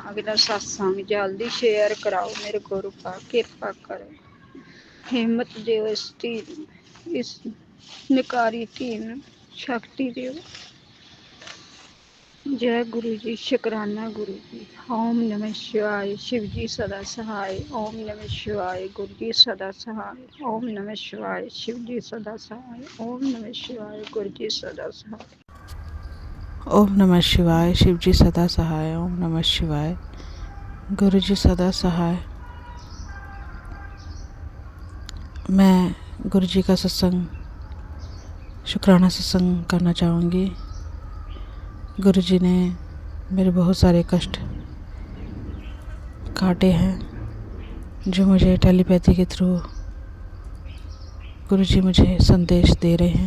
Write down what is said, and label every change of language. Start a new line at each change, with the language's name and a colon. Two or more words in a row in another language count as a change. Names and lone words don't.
Punjabi: ਅਗਲਾ ਸਤਸੰਗ ਜਲਦੀ ਸ਼ੇਅਰ ਕਰਾਓ। ਮੇਰੇ ਗੁਰੂ ਪਾ ਕਿਰਪਾ ਕਰੋ। ਹਿੰਮਤ ਦਿਓ ਇਸ ਨਿਕਾਰੀ ਧੀ ਨੂੰ ਸ਼ਕਤੀ ਦਿਓ। ਜੈ ਗੁਰੂ ਜੀ। ਸ਼ੁਕਰਾਨਾ ਗੁਰੂ ਜੀ।
Hindi: ओम नमः शिवाय। शिव जी सदा सहाय। ओम नमः शिवाय। गुरु जी सदा सहाय। ओम नमः शिवाय। शिव जी सदा सहाय। ओम नमः शिवाय। गुरु जी सदा सहाय। ओम नमः शिवाय। शिव जी सदा सहाय। ओम नमः शिवाय। गुरु जी सदा सहाय। मैं गुरु जी का सत्संग, शुक्राना सत्संग करना चाहूँगी। गुरु जी ने मेरे बहुत सारे कष्ट काटे हैं, जो मुझे टेलीपैथी के थ्रू गुरु जी मुझे संदेश दे रहे हैं।